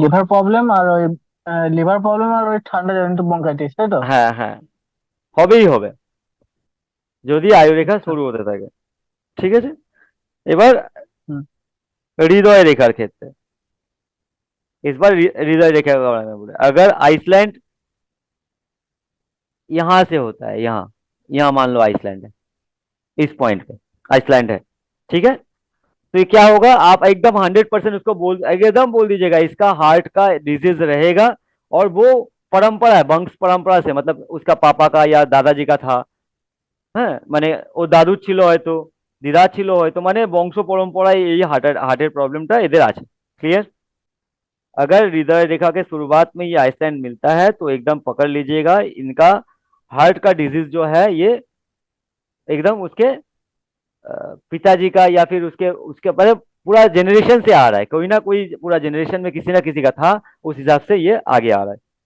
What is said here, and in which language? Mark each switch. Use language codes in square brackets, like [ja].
[bn] Liver problem আর ওই liver problem আর ওই ঠান্ডা জনিত ব্রঙ্কাইটিস, তাই তো? হ্যাঁ হ্যাঁ, হবেই হবে যদি আয়ুরেখা শুরু হতে থাকে। ঠিক আছে। এবার হুম। हृदय रेखार ক্ষেত্রে, [hi] इस बार हृदय रेखा का बारे में बोले, अगर आइसलैंड यहां से होता है, यहाँ, यहाँ मान लो आइसलैंड है, इस पॉइंट पे आइसलैंड है। ठीक है। तो ये क्या होगा, आप एकदम 100% उसको बोल, एकदम बोल दीजिएगा इसका हार्ट का डिजीज रहेगा, और वो परंपरा है, वंश परंपरा से, मतलब उसका पापा का या दादाजी का था। [bn] হ্যাঁ, মানে ও দাদু ছিল হয়তো, দিদা ছিল হয়তো, মানে বংশ পরম্পরায় এই হার্টের প্রবলেমটা এদের আছে। [hi] क्लियर? अगर हृदय रेखा के शुरुआत में ये आइसलैंड मिलता है तो एकदम पकड़ लीजिएगा, इनका हार्ट का डिजीज जो है ये एकदम उसके पिताजी का, या फिर उसके उसके मतलब पूरा जनरेशन से आ रहा है, कोई ना कोई पूरा जनरेशन में किसी ना किसी का था, उस हिसाब से ये आगे आ रहा है।